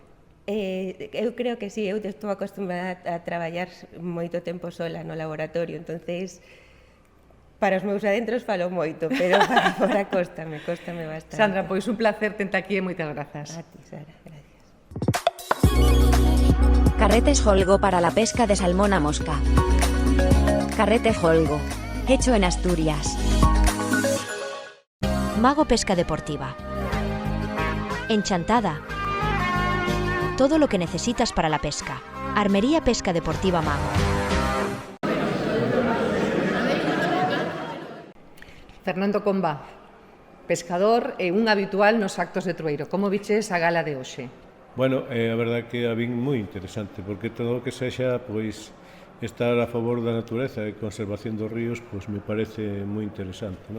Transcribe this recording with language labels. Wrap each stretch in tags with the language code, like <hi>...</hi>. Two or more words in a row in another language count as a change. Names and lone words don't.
<gl>Eu creo que sí, eu estou acostumbrada a traballar moito tempo sola no laboratorio, entonces para os meus adentros falo moito, pero para fora cóstame bastante. Sandra, pois un placer tente aquí e moitas grazas. A ti, Sara, gracias.</gl> <es>Carretes Holgo para la pesca de salmón a mosca. Carrete Holgo, hecho en Asturias. Mago Pesca Deportiva. Enchantada. Todo lo que necesitas para la pesca. Armería Pesca Deportiva Mago.</es> <gl>Fernando Comba, pescador e un habitual nos actos de Trueiro. Como viches a gala de hoxe? Bueno, a verdade que a vin moi interesante, porque todo o que sexa, pois, estar a favor da natureza e conservación dos ríos, pois me parece moi interesante, ¿no?</gl>